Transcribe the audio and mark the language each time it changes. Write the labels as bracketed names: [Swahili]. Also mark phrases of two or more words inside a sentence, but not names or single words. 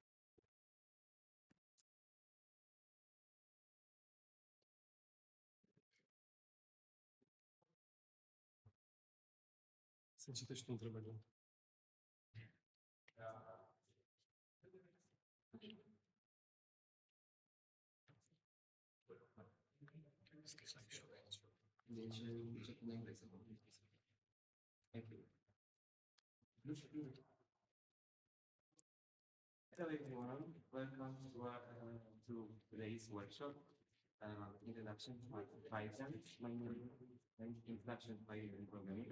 [Romanian] Să citești tu întrebările. Deci, încep în engleză. Ok. [English] Hello everyone, welcome to today's workshop. Introduction to Python. My name is Introduction to Python Programming.